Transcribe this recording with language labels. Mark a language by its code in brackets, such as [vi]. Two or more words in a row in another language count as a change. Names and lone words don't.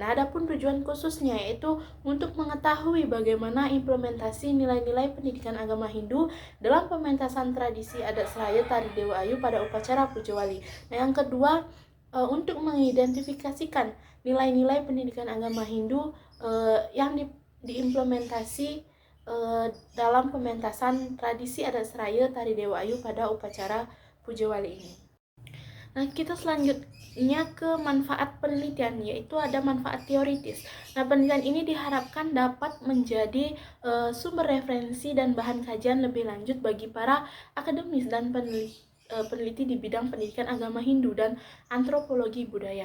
[id] Nah, adapun tujuan khususnya yaitu untuk mengetahui bagaimana implementasi nilai-nilai pendidikan agama Hindu dalam pementasan tradisi adat Seraya Tari Dewa Ayu pada upacara Puja Wali. Nah, yang kedua untuk mengidentifikasikan nilai-nilai pendidikan agama Hindu yang diimplementasi dalam pementasan tradisi adat Seraya Tari Dewa Ayu pada upacara Puja Wali ini. Nah, kita selanjutnya ke manfaat penelitian, yaitu ada manfaat teoritis. Nah, penelitian ini diharapkan dapat menjadi sumber referensi dan bahan kajian lebih lanjut bagi para akademis dan peneliti di bidang pendidikan agama Hindu dan antropologi budaya.